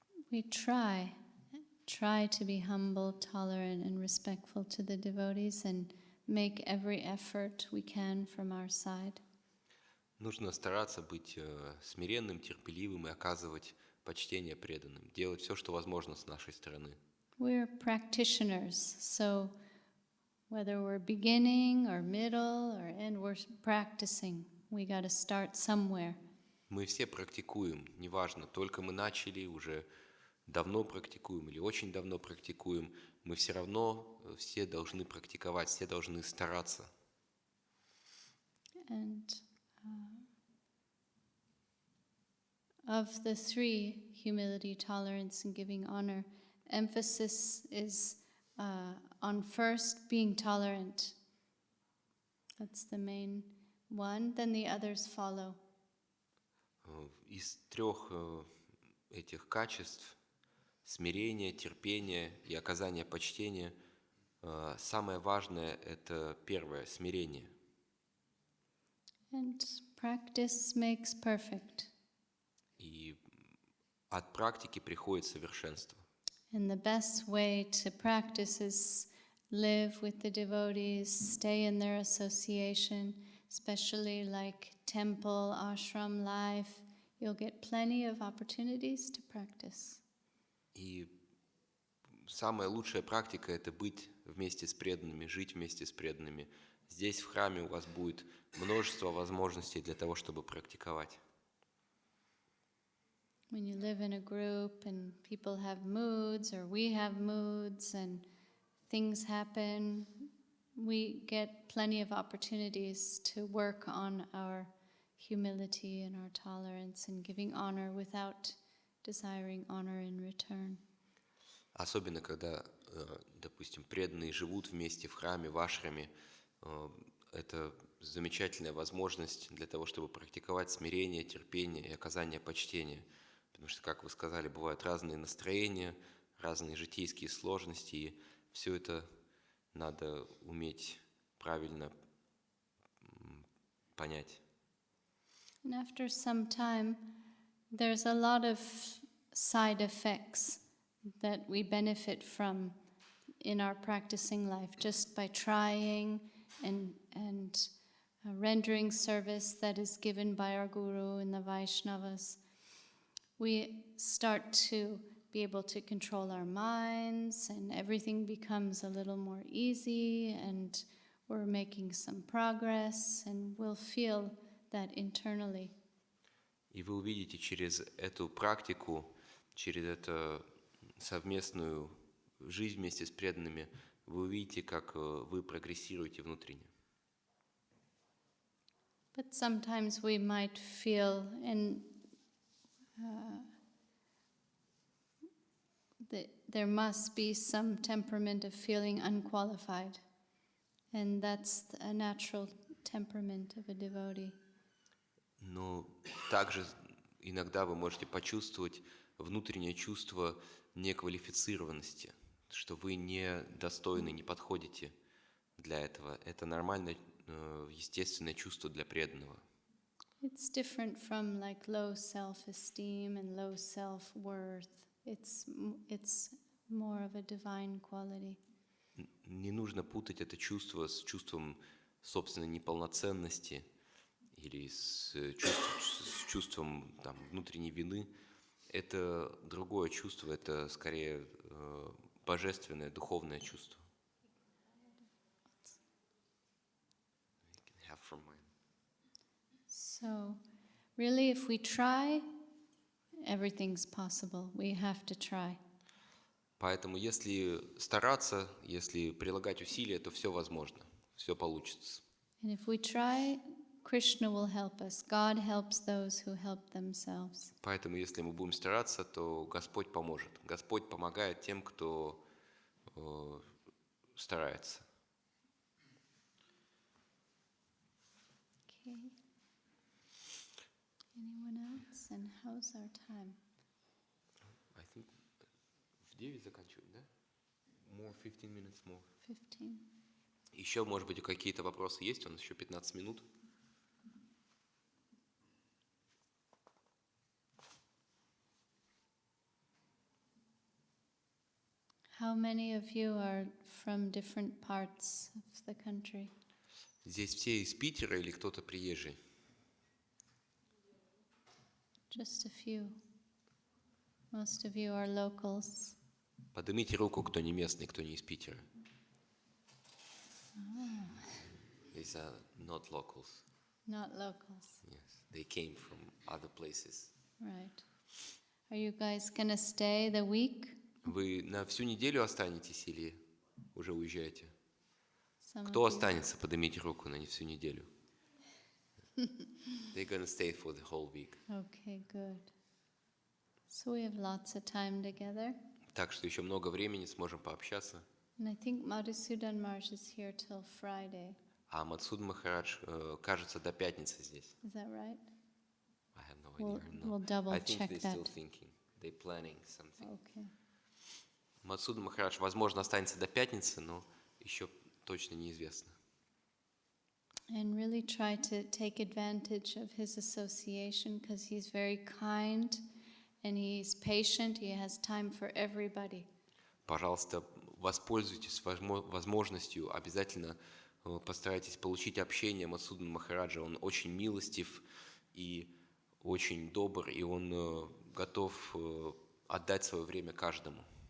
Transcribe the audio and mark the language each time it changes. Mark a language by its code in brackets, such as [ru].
[en] We try to be humble, tolerant, and respectful to the devotees, and make every effort we can from our side. [ru] Нужно стараться быть смиренным, терпеливым и оказывать почтение преданным, делать все, что возможно с нашей стороны. [en] We're practitioners, so whether we're beginning or middle or end, we're practicing. We got to start somewhere. [ru] Мы все практикуем, неважно, только мы начали, уже давно практикуем или очень давно практикуем, мы все равно все должны практиковать, все должны стараться. [en] And of the three, humility, tolerance, and giving honor, emphasis is on first being tolerant. That's the main one. Then the others follow. [ru] Из трех этих качеств смирение, терпение и оказание почтения самое важное – это первое – смирение. [en] And practice makes perfect. [ru] И от практики приходит совершенство. [en] And the best way to practice is live with the devotees, stay in their association, especially like temple, ashram life. You'll get plenty of opportunities to practice. [ru] И самая лучшая практика – это быть вместе с преданными, жить вместе с преданными. Здесь, в храме, у вас будет множество возможностей для того, чтобы практиковать. [en] When you live in a group and people have moods or we have moods and things happen, we get plenty of opportunities to work on our humility and our tolerance and giving honor without desiring honor in return. [ru] Особенно, когда, допустим, преданные живут вместе в храме, в ашраме, это замечательная возможность для того, чтобы практиковать смирение, терпение и оказание почтения. Потому что, как вы сказали, бывают разные настроения, разные житейские сложности, и все это надо уметь правильно понять. [en] And after some time, there's a lot of side effects that we benefit from in our practicing life just by trying and rendering service that is given by our Guru and the Vaishnavas. We start to be able to control our minds, and everything becomes a little more easy, and we're making some progress, and we'll feel that internally. [ru] И вы увидите через эту практику, через эту совместную жизнь вместе с преданными, вы увидите, как вы прогрессируете внутренне. [en] But sometimes we might feel that there must be some temperament of feeling unqualified, and that's a natural temperament of a devotee. [ru] Но также иногда вы можете почувствовать внутреннее чувство неквалифицированности, что вы недостойны, не подходите для этого. Это нормальное, естественное чувство для преданного. [en] It's different from like low self-esteem and low self-worth. It's more of a divine quality. [ru] Не нужно путать это чувство с чувством собственной неполноценности или с чувством там, внутренней вины. Это другое чувство, это скорее божественное, духовное чувство. [en] So, really, if we try, everything's possible. We have to try. [ru] Поэтому, если стараться, если прилагать усилия, то все возможно, все получится. [en] And if we try, Krishna will help us. God helps those who help themselves. [ru] Поэтому, если мы будем стараться, то Господь поможет. Господь помогает тем, кто старается. [en] Okay. Anyone else? And how's our time? I think [ru] в 9 заканчиваем, да? [en] More 15 minutes more. 15. [ru] Еще, может быть, какие-то вопросы есть? У нас еще 15 минут. [en] How many of you are from different parts of the country? [ru] Здесь все из Питера или кто-то приезжий? [en] Just a few. Most of you are locals. [ru] Поднимите руку, кто не местный, кто не из Питера. [en] These are not locals. Not locals. Yes, they came from other places. Right. Are you guys gonna stay the week? [ru] Вы на всю неделю останетесь или уже уезжаете? [en] Some [ru] Кто [en] of you. [ru] останется, поднимите руку на всю неделю. [en] They're gonna stay for the whole week. Okay, good. So we have lots of time together. [ru] Так что еще много времени, сможем пообщаться. [en] And I think Madhusudan Maharaj is here till Friday. [ru] А Мадсуд Махарадж, кажется, до пятницы здесь. [en] Is that right? I have no idea. We'll double I think check they're still that. thinking. They're planning something. Okay. [ru] Мадсуд Махарадж, возможно, останется до пятницы, но еще точно неизвестно. [en] And really try to take advantage of his association because he's very kind and he's patient. He has time for everybody. [ru] Пожалуйста, воспользуйтесь возможностью, обязательно постарайтесь получить общение Мадсуда Махараджа. Он очень милостив и очень добр, и он готов отдать свое время каждому.